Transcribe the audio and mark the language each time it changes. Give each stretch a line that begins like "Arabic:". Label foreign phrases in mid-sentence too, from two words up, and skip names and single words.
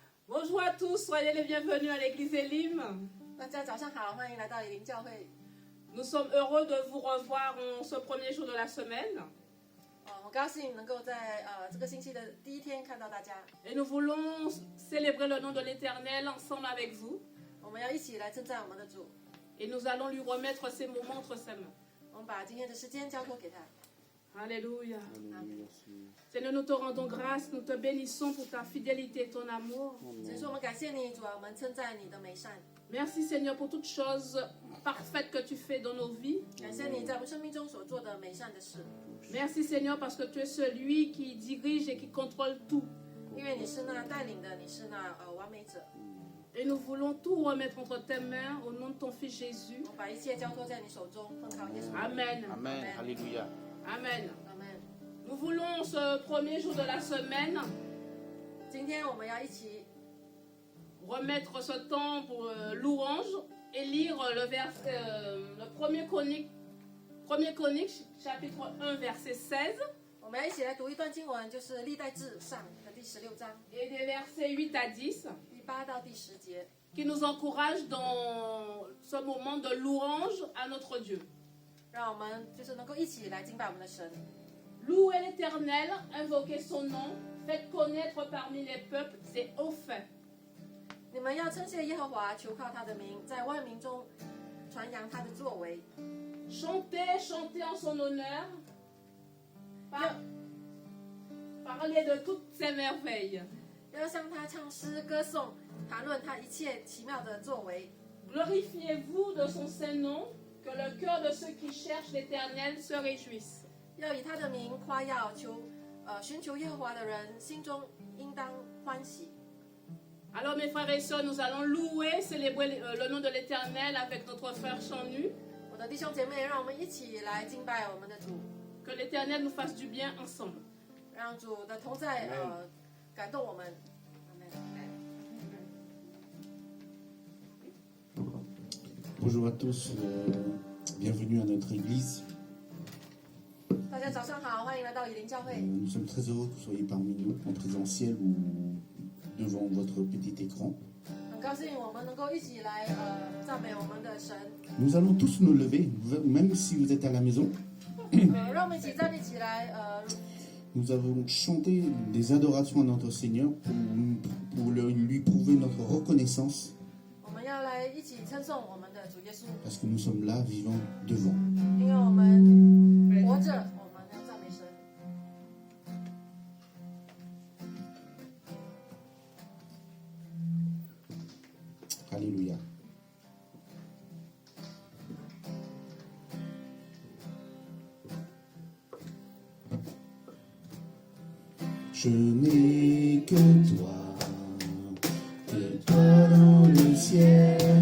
French: Bonjour à tous, soyez les bienvenus à l'église Elim.
Chinese: 大家早上好，欢迎来到以林教会。
French: Nous sommes heureux de vous revoir en ce premier jour de la semaine.
Chinese: 很高兴能够在这个星期的第一天看到大家。
French: Et nous voulons célébrer le nom de l'Éternel ensemble avec vous.
Chinese: 我们要一起来称赞我们的主，
French: Et nous allons lui remettre ces moments entre ses mains.
Chinese: 我们把今天的时间交托给他。
French: Alléluia. Seigneur, nous te rendons grâce, nous te bénissons pour ta fidélité et ton amour.
Chinese: 只是我们感谢你，主啊，我们称赞你的美善。
French: Merci Seigneur pour toutes choses parfaites que tu fais dans nos vies.
Chinese: 感谢你在我们生命中所做的美善的事，
French: Merci Seigneur parce que tu es celui qui dirige et qui contrôle tout.
Chinese: 因为你是那带领的，你是那完美者。
French: Et nous voulons tout remettre entre tes mains au nom de ton Fils Jésus.
Chinese: 我把一切交托在你手中，奉靠耶稣。
French: Amen. Amen. Alléluia. Amen.
Chinese: 阿门。
French: Nous voulons ce premier jour de la semaine
Chinese: 今天我们要一起
French: remettre ce temps pour louange et lire le premier Chronique, chapitre 1, verset 16,
Chinese: 我们要一起来读一段经文，就是历代志上的第16章
French: et des versets 8 à 10,
Chinese: 第8到第10节，
French: qui nous encouragent dans ce moment de louange à notre Dieu.
Chinese: 让我们就是能够一起来敬拜我们的神。
French: Louez l'Éternel, invoquez son nom, faites connaître parmi les peuples ses hauts faits.
Chinese: 你们要称谢耶和华，求靠他的名，在万民中传扬他的作为。
French: Chantez, chantez en son honneur, parlez de toutes ses merveilles.
Chinese: 要向他唱诗歌颂，谈论他一切奇妙的作为。
French: Glorifiez-vous de son saint nom, que le cœur de ceux qui cherchent l'Éternel se réjouisse.
Chinese: 要以他的名夸耀，寻求耶和华的人心中应当欢喜。
French: Alors mes frères et sœurs, nous allons louer, célébrer le nom de l'Éternel avec notre frère Chanu.
Chinese: 我的弟兄姐妹，让我们一起来敬拜我们的主，
French: Que l'Éternel nous fasse du bien ensemble.
Chinese: 让主的同在感动我们。阿门。
French: Bonjour à tous, bienvenue à notre église.
Chinese: 大家早上好，欢迎来到以林教会。
French: Nous sommes très heureux que vous soyez parmi nous, en présentiel ou devant votre petit écran.
Chinese: 很高兴我们能够一起来赞美我们的神。
French: Nous allons tous nous lever, même si vous êtes à la maison.
Chinese: 让我们一起站立起来，
French: Nous avons chanté des adorations à notre Seigneur pour lui prouver notre reconnaissance
Chinese: 我们要来一起称颂我们的主耶稣，
French: parce que nous sommes là vivant devant.
Chinese: 因为我们活着，我们要赞美神。
French: Alléluia. Je n'ai que toi dans le ciel.